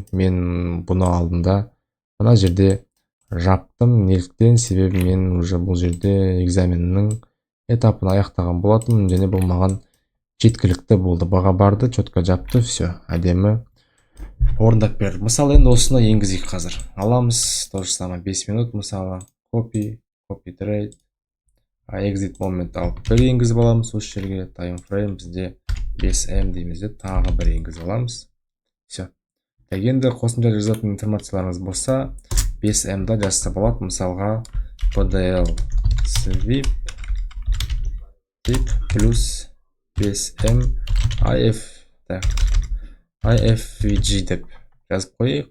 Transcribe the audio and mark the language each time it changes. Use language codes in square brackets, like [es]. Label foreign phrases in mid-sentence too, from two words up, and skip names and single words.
[kk] Мен бұны алдында мына жерде жаптым. Неліктен? Себебі мен уже бұл жерде экзаменнің этапын аяқтаған болатым, және бұл маған жеткілікті болды. Баға барды, четко жапты, все, әдемі орындап берді. Мысалы, енді осыны енгізейік қазір. Аламыз, [ru] то же самое 5 минут, мысалы, [en] copy trade, exit moment [kk] алып бір енгізіп аламыз осы жерге. [en] Time frame [kk] бізде 5M дейміз де, тағы бір енгізіп аламыз. Все. Енді қосымша жазатын информацияларыңыз болса 5M-да жазса болады. Мысалға PDL sweep плюс 5M IFVG деп жазып қойық.